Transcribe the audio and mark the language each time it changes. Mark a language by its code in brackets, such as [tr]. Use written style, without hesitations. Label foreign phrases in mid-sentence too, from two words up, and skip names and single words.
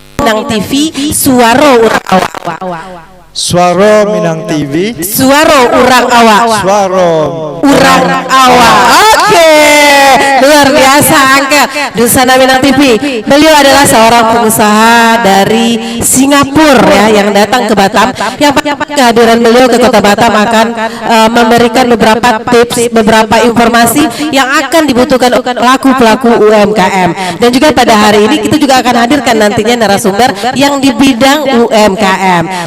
[min] Minang TV, Suaro Urang Awak. Suaro Minang TV, Suaro Urang Awak. Suaro Urang Awak. [id] Oke, luar biasa Angkel Dusana Minang TV. Beliau adalah seorang pengusaha dari Singapura ya, yang datang ke Batam. Yang kehadiran beliau ke Kota Batam akan memberikan beberapa tips, beberapa informasi yang akan dibutuhkan pelaku-pelaku UMKM. Dan juga pada hari ini kita juga akan hadirkan nantinya narasumber yang di bidang UMKM.